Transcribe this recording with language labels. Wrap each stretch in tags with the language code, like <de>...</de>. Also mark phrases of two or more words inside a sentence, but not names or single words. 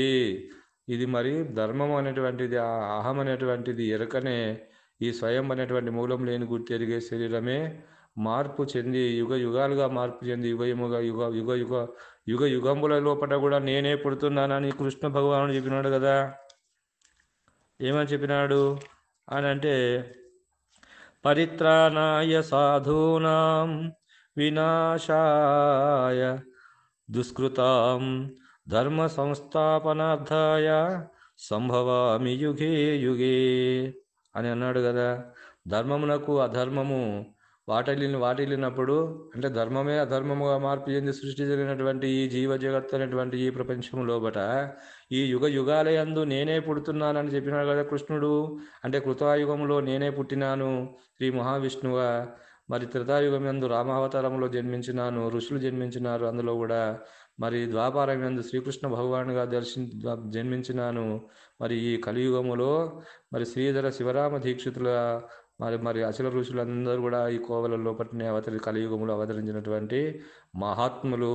<te>ఇది మరి ధర్మం అనేటువంటిది ఆ అహం అనేటువంటిది ఎరకనే ఈ స్వయం అనేటువంటి మూలం లేని గుర్తెరిగే శరీరమే మార్పు చెంది యుగ యుగాలుగా మార్పు చెంది యుగముగా యుగ యుగ యుగ యుగ యుగముల లోపల కూడా నేనే పుడుతున్నానని కృష్ణ భగవానుడు చెప్పినాడు కదా. ఏమని చెప్పినాడు అని అంటే</te> <sa>పరిత్రాణాయ సాధూనాం వినాశాయ దుష్కృతాం ధర్మ సంస్థాపనార్థాయ సంభవామి యుగే యుగే</sa> <te>అని అన్నాడు కదా. ధర్మమునకు అధర్మము వాటిల్లినప్పుడు అంటే ధర్మమే అధర్మముగా మార్పు చెంది సృష్టి జరిగినటువంటి ఈ జీవ జగత్తు అనేటువంటి ఈ ప్రపంచం లోపట ఈ యుగ యుగాలయందు నేనే పుడుతున్నానని చెప్పినాడు కదా కృష్ణుడు. అంటే కృతాయుగంలో నేనే పుట్టినాను శ్రీ మహావిష్ణువుగా, మరి త్రేతాయుగం యందు రామావతారంలో జన్మించినాను, ఋషులు జన్మించినారు అందులో కూడా, మరి ద్వాపారం యందు శ్రీకృష్ణ భగవానుగా జన్మించినాను, మరి ఈ కలియుగములో మరి శ్రీధర శివరామ దీక్షితుల మరి అచల ఋషులందరూ కూడా ఈ కోవల లోపలనే కలియుగములో అవతరించినటువంటి మహాత్ములు.</te>